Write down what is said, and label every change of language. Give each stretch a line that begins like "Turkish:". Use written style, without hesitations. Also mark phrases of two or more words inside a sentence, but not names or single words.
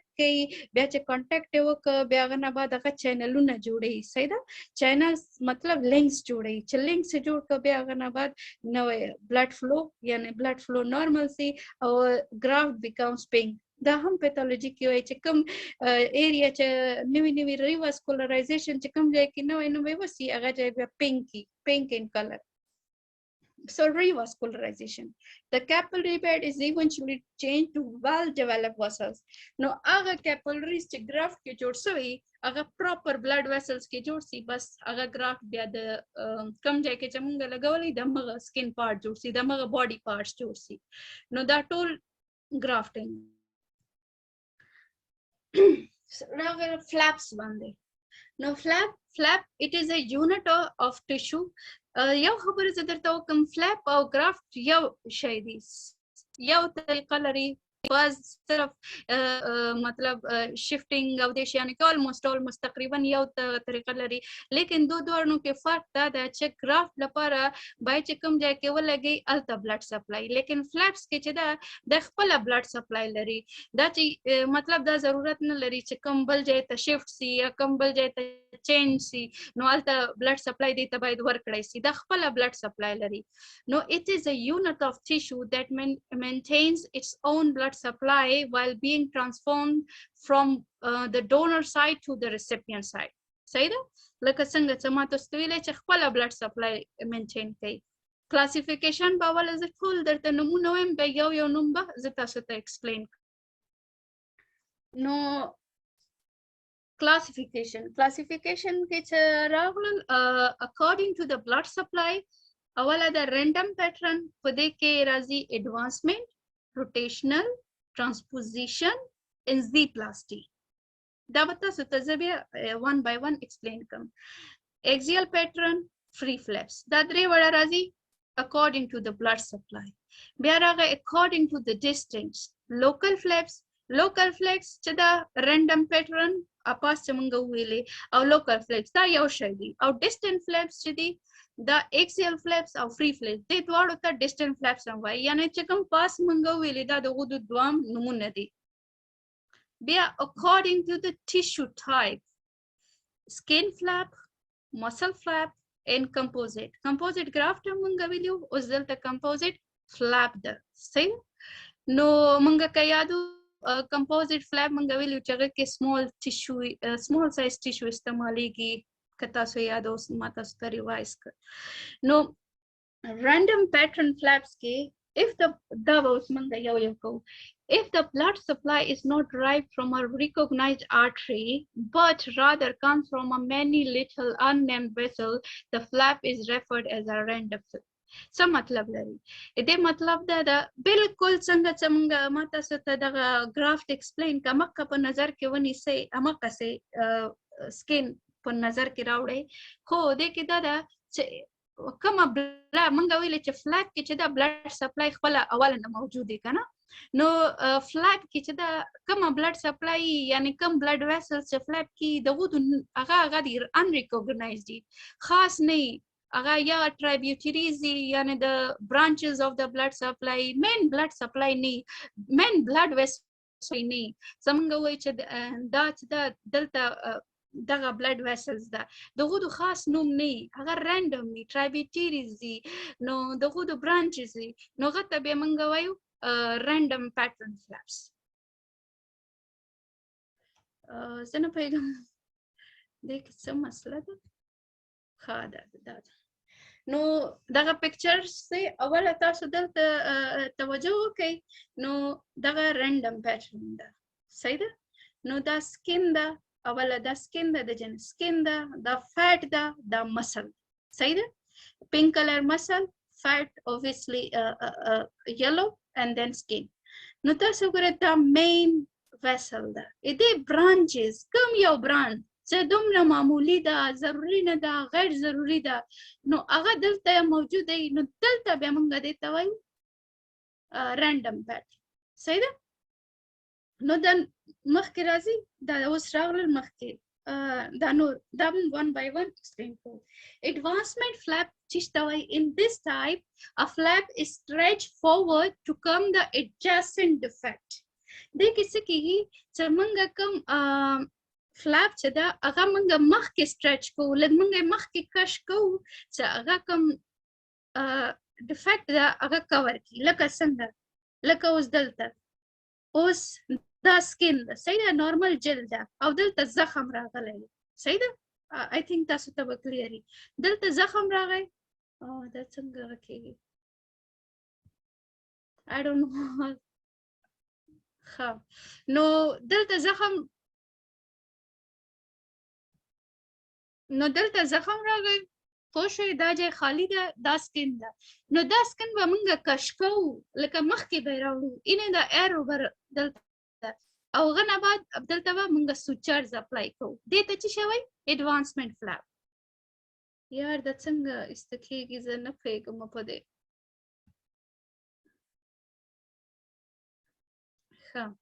Pashto: کوي بیا چې کانټیکټ وک بیا غ نه بعد هغه چینلونه جوړي صحیح ده چینلز مطلب لینکس جوړي چې لینکس جوړ ک بیا غ نه بعد نوې
English: blood flow
Pashto: یعنی
English: blood flow normal
Pashto: سي او
English: graft becomes pink
Pashto: دا هم پیتھولوژي کې وایي چې کوم ایریا چې نوی ریواسکولرایزیشن چې کوم ځای کې نوی وسی هغه ځای بیا
English: pink in color. So revascularization. The capillary bed is eventually changed to well-developed vessels.
Pashto: No, aga capillaries چې graft کې جوړ شوی هغه
English: proper blood vessels
Pashto: کې جوړ شي بس هغه graft بیا د کم ځای کې چې موږ لګولې د مغه
English: skin part
Pashto: جوړ شي د مغه
English: body parts
Pashto: جوړ شي نو دا ټول grafting. Flaps باندې نو
English: flap it is a unit of tissue
Pashto: یو خبره زه درته وکم فلپ او گرافت یو شی دی یو طریقه لري بس صرف مطلب شifting او د شي کې almost تقریبا یو طریقه لري لیکن دوه کې فرق دا ده چې graph لپاره باید چې کوم ځای کې ولګي الته blood supply لیکن flaps کې چې دا د خپل
English: blood supply
Pashto: لري دا چې مطلب دا ضرورت نه لري چې کوم بل ځای ته shift سي یا کوم بل ځای ته change سي نو الته
English: blood supply
Pashto: دی ته باید ورکړی سي دا خپل
English: blood supply
Pashto: لري
English: no it is a unit of tissue that maintains its own blood supply while being transformed from the donor side to the recipient side.
Pashto: صحیح ده؟ لکه څنګه چې ما تاسو ته ویلې چې خپل
English: blood supply maintain
Pashto: کوي. Classification به اول زه ټول درته نمونه وایم بیا یو نوم به زه تاسو ته explain. نو classification کې چې راغلل
English: according to the blood supply
Pashto: اوله د
English: random pattern
Pashto: په دې کې راځي
English: advancement rotational transposition enzyplasty
Pashto: دا به تاسو ته زه بیا
English: one by one explain
Pashto: کوم
English: axial pattern free flaps
Pashto: دا درې وړه راځي
English: according to the blood supply
Pashto: بیا راغی
English: according to the distance local flaps
Pashto: چې دا
English: random pattern
Pashto: اپاس چې مونږ ویلې او
English: local flaps
Pashto: دا یو شی دي او
English: distant flaps
Pashto: چې دي دا
English: axial flaps
Pashto: او
English: free flaps
Pashto: دې دواړو ته
English: distant flaps
Pashto: هم وایي یعنی چې کوم پاس مونږ ویلې دا دغه د دوام نمونه دي بیا
English: according to the tissue type skin flap muscle flap and composite graft
Pashto: مونږ ویلو اوس دلته
English: composite flap
Pashto: ده صحیح نو مونږ که یادو
English: composite flap
Pashto: مونږ ویلو چې هغه کې
English: small size tissue
Pashto: استعمالیږي که تاسو یاد اوس ما تاسو ته ریوایز کړ نو
English: random pattern flaps
Pashto: کې
English: if the blood supply is not derived from a recognized artery but rather comes from a many little unnamed vessel the flap is referred as a random flap
Pashto: څه مطلب لري دې مطلب دا بالکل څنګه چې موږ ما تاسو ته دغه graft explain کمکه په نظر کې ونیسئ هماغه سي skin په نظر کې راوړئ خو دې کې دا چې کومه مونږ ویلې چې فلاپ کې چې دا
English: blood supply
Pashto: خپل اوله نه موجود دی کنه نو فلاپ کې چې دا کومه
English: blood supply
Pashto: یعنی کوم
English: blood vessel
Pashto: چې فلاپ کې دغه هغه دی ان ریکوګنایزډ دي خاص نه هغه یا tributaries یعنی
English: the branches of the blood supply main blood supply
Pashto: نه
English: main blood vessels
Pashto: نه څنګه وایي چې دا دلته دغه
English: blood vessels
Pashto: ده دغه د خاص نوم نه هغه random دي tributaries دي نو دغه د branches دي نو غته به مونږ وایو
English: random pattern flaps
Pashto: زنه پیغام دې څه مسله ده خاله ده نو دغه pictures سه اوله تاسو دلته توجه وکړئ نو دغه
English: random pattern
Pashto: ده صحیح ده نو دا skin ده اوله دا skin ده د جن skin ده دا fat ده دا muscle صحیح ده
English: pink color muscle fat obviously yellow and then skin
Pashto: نو تاسو ګورئ دا
English: main vessel
Pashto: ده دې branches کوم یو branch چې دومره معمولی ده ضروری نه ده غیر ضروری ده نو هغه دلته موجود دی نو دلته بیا موږ دې ته وایو
English: random pattern
Pashto: صحیح ده نو دا مخکې راځي دا اوس راغلل مخکې دا نور دا
English: one by one explain کوو advancement flap چې وایي in this type a flap is stretched forward to come the adjacent defect دې
Pashto: کې څه کېږي چې موږ کوم فلاپ چې دا هغه موږ مخکې سټرچ کوو لږ موږ مخکې کش کوو چې هغه کوم ډیفیکټ ده هغه کور کړي لکه څنګه لکه اوس دلته اوس دا سکین ده صحیح ده نارمل جلد ده او دلته زخم راغلی صحیح ده
English: I think
Pashto: تاسو ته به کلیري دلته زخم راغی دا څنګه کېږي
English: I don't know
Pashto: ښه نو دلته زخم راغی خو شوی دا ځای خالی ده دا سکین ده نو دا سکین به موږ کش کوو لکه مخکې به یې راوړو اینې دا ایرو به دلته او هغه نه بعد دلته به موږ
English: sutures apply
Pashto: کوو دې ته څه شی وایي
English: advancement flap
Pashto: یار دا څنګه ایسته کېږي زه نه پوهېږم په دې ښه